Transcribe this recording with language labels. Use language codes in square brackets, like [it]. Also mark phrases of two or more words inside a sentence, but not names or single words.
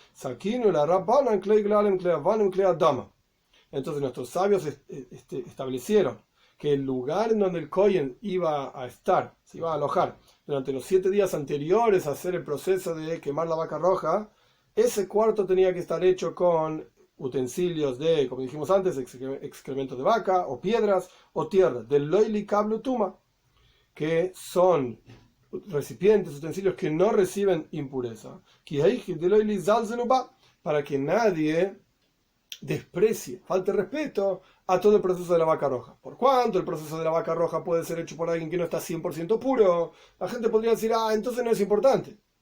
[es] Entonces nuestros sabios establecieron que el lugar en donde el Kohen iba a estar, se iba a alojar durante los 7 días anteriores a hacer el proceso de quemar la vaca roja, ese cuarto tenía que estar hecho con utensilios de, como dijimos antes, excrementos de vaca, o piedras, o tierra, del [he] לואילי קבלו טומאה, [es] que son recipientes, utensilios que no reciben impureza, para que nadie desprecie, falte respeto a todo el proceso de la vaca roja. Por cuanto el proceso de la vaca roja puede ser hecho por alguien que no está 100% puro, la gente podría decir, entonces no es importante.